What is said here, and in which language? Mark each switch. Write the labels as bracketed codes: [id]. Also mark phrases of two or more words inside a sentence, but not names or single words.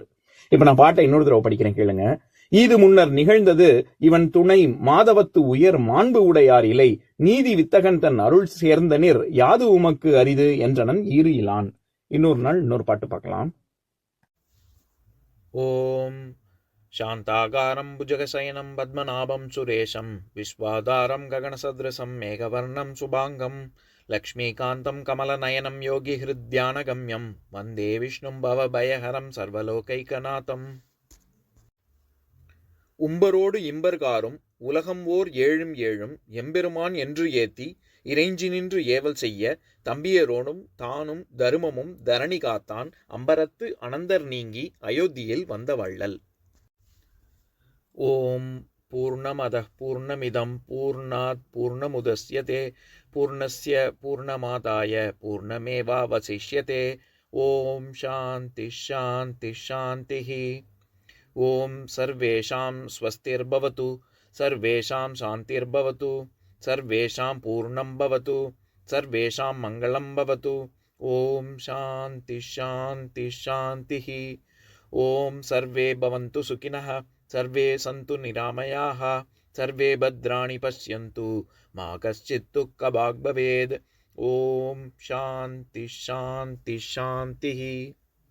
[ta] இப்ப நான் பாட்டை இன்னொரு தடவை படிக்கிறேன், கேளுங்க. ஈது முன்னர் நிகழ்ந்தது இவன் துணை மாதவத்து உயர் மாண்பு உடையார் இலை, நீதி வித்தகன் தன் அருள் சேர்ந்தனிர் யாது உமக்கு அரிது என்றனன் ஈறு இலான். இன்னொரு நாள் இன்னொரு பாட்டு பார்க்கலாம். [sa] ஓம் शान्ताकारं भुजगशयनं पद्मनाभं सुरेशं विश्वाधारं गगनसदृशं मेघवर्णं शुभाङ्गं लक्ष्मीकान्तं कमलनयनं योगिहृद्यानगम्यं वन्दे विष्णुं भवभयहरं सर्वलोकैकनाथम्. [ta] உம்பரோடு இம்பர்காரும் உலகம் ஓர் ஏழும் ஏழும் எம்பெருமான் என்று ஏத்தி இறைஞ்சி நின்று ஏவல் செய்ய தம்பியரோடும் தானும் தருமமும் தரணி காத்தான் அம்பரத்து அனந்தர் நீங்கி அயோத்தியில் வந்த வள்ளல். [sa] ओम् पूर्णमदः पूर्णमिदम् पूर्णात् पूर्णमुदच्यते पूर्णस्य पूर्णमादाय पूर्णमेवावशिष्यते. ओम् शान्ति शान्ति शान्तिः. ओम् सर्वेषाम् स्वस्तिर्भवतु सर्वेषाम् शान्तिर्भवतु सर्वेषाम् पूर्णम् भवतु सर्वेषाम् मङ्गलम् भवतु. ओम् शान्ति शान्ति शान्तिः. ओम् सर्वे भवन्तु सुखिनः सर्वे सन्तु निरामयाः सर्वे भद्राणि पश्यन्तु मा कश्चित् दुःखभाग् भवेत्. ओम शांति शांति शांति.